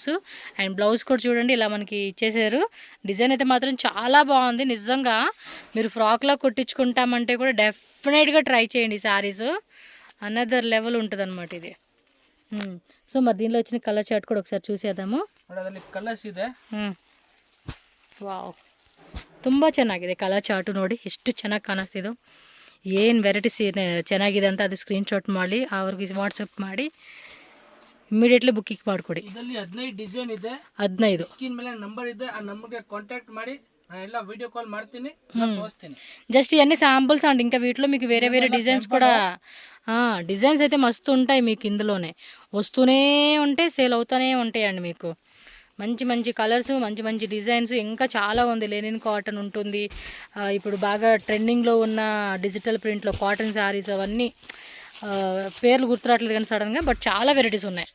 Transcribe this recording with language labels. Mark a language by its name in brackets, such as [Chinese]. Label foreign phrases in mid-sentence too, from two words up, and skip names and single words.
[English] and blouse [Telugu] కూడా చూడండి ఇలా మనకి ఇచ్చేసారు. డిజైన్ అయితే మాత్రం చాలా బాగుంది. నిజంగా మీరు ఫ్రాక్లో కుట్టించుకుంటామంటే కూడా డెఫినెట్గా ట్రై చేయండి. [English] sarees another level [Telugu] ఉంటుంది అనమాట ఇది. సో మరి దీనిలో వచ్చిన [English] color chart [Telugu] కూడా ఒకసారి చూసేద్దాము. [Kannada] ಅದರಲ್ಲಿ ಕಲರ್ಸ್ ಇದೆ. ವಾವ್ ತುಂಬ ಚೆನ್ನಾಗಿದೆ [English] color chart. [Kannada] ನೋಡಿ ಎಷ್ಟು ಚೆನ್ನಾಗಿ ಕಾಣಿಸ್ತಿದ್ದು. ಏನು ವೆರೈಟೀಸ್ ಚೆನ್ನಾಗಿದೆ ಅಂತ ಅದು [English] screen shot [Kannada] ಮಾಡಿ ಅವ್ರಿಗೆ ವಾಟ್ಸಪ್ ಮಾಡಿ [English] immediately booking [Kannada] ಮಾಡಿಕೊಡಿ. ಇದರಲ್ಲಿ 15 ಡಿಸೈನ್ ಇದೆ. 15 ಸ್ಕ್ರೀನ್ ಮೇಲೆ ನಂಬರ್ ಇದೆ. ಆ ನಂಬರ್ಗೆ ಕಾಂಟ್ಯಾಕ್ಟ್ ಮಾಡಿ ನಾನು ಎಲ್ಲ [English] video call [Kannada] ಮಾಡ್ತೀನಿ, ತೋರಿಸ್ತೀನಿ. [Telugu] జస్ట్ ఇవన్నీ శాంపుల్స్ అండి. ఇంకా వీటిలో మీకు వేరే వేరే డిజైన్స్ కూడా డిజైన్స్ అయితే మస్తు ఉంటాయి మీకు. ఇందులోనే వస్తూనే ఉంటాయి, సేల్ అవుతూనే ఉంటాయండి మీకు. మంచి మంచి కలర్స్, మంచి మంచి డిజైన్స్ ఇంకా చాలా ఉంది. [English] linen cotton [Telugu] ఉంటుంది. ఇప్పుడు బాగా ట్రెండింగ్లో ఉన్న డిజిటల్ ప్రింట్లో [English] cotton sarees [Telugu] అవన్నీ పేర్లు గుర్తురావట్లేదు కానీ సడన్గా, బట్ చాలా వెరైటీస్ ఉన్నాయి.